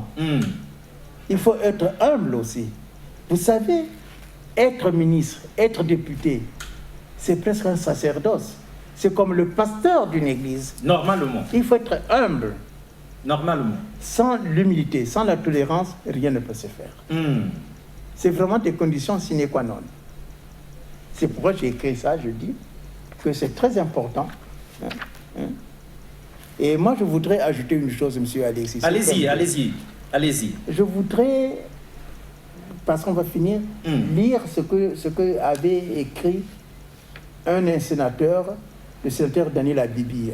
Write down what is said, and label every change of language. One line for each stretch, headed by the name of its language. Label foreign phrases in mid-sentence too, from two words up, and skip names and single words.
French: Il faut être humble aussi. Vous savez, être ministre, être député, c'est presque un sacerdoce. C'est comme le pasteur d'une église. Normalement, Il faut être humble. normalement. Sans l'humilité, sans la tolérance, rien ne peut se faire. C'est vraiment des conditions
Latin: sine qua non.
French: C'est pourquoi j'ai écrit ça, je dis que c'est très important. Et moi, je voudrais ajouter une chose, monsieur Alexis. Allez-y, allez-y, allez-y. Je voudrais, parce qu'on va finir, lire ce que avait écrit un sénateur, le sénateur Daniel Abibi,